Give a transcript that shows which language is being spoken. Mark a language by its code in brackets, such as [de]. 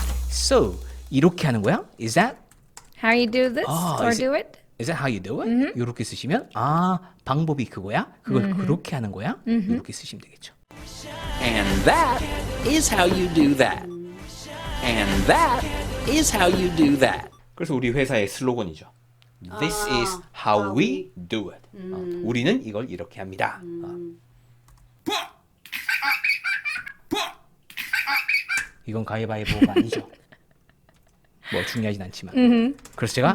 [ko] So 이렇게 하는 거야? [en] Is that How you do this or is it- do it? Is that how you do it? [ko] 이렇게 쓰시면 방법이 그거야? 그걸 그렇게 하는 거야? 이렇게 쓰시면 되겠죠. [en] And that is how you do that. And that is how you do that. [ko] 그래서 우리 회사의 슬로건이죠. [en] This is how we do it. [ko] 우리는 이걸 이렇게 합니다. 이건 가위바위보가 아니죠. 뭐 중요하진 않지만. 그래서 제가